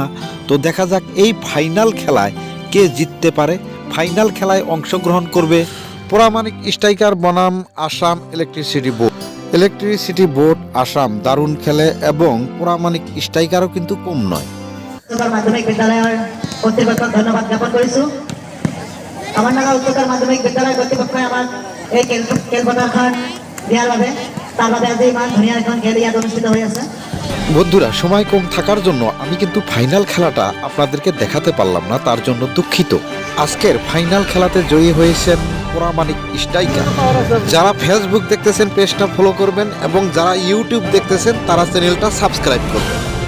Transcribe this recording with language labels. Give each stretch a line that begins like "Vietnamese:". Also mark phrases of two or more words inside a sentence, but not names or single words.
Bangla: তো দেখা যাক এই ফাইনাল খেলায় কে জিততে পারে। ফাইনাল খেলায় অংশগ্রহণ করবে প্রামাণিক স্ট্রাইকার বনাম আসাম ইলেকট্রিসিটি বোর্ড। ইলেকট্রিসিটি বোর্ড আসাম দারুণ খেলে এবং প্রামাণিক স্ট্রাইকারও কিন্তু কম নয়।
Assamese: মাধ্যমিক বিদ্যালয়ের কর্তৃপক্ষক ধন্যবাদ জ্ঞাপন কৰিছো। কামানডাঙ্গা উচ্চতৰ মাধ্যমিক বিদ্যালয় কৰ্তৃপক্ষই আমাক এই খেলপথাৰখন দিয়াৰ বাবে, তাৰ বাবে আজি ইমান ধুনীয়া এখন খেল ইয়াত অনুষ্ঠিত হৈ আছে।
Bangla: বন্ধুরা, সময় কম থাকার জন্য আমি কিন্তু ফাইনাল খেলাটা আপনাদেরকে দেখাতে পারলাম না, তার জন্য দুঃখিত। আজকের ফাইনাল খেলাতে জয়ী হয়েছেন প্রামাণিক স্ট্রাইকার। যারা ফেসবুক দেখতেছেন পেজটা ফলো করবেন, এবং যারা ইউটিউব দেখতেছেন তারা চ্যানেলটা সাবস্ক্রাইব করবেন।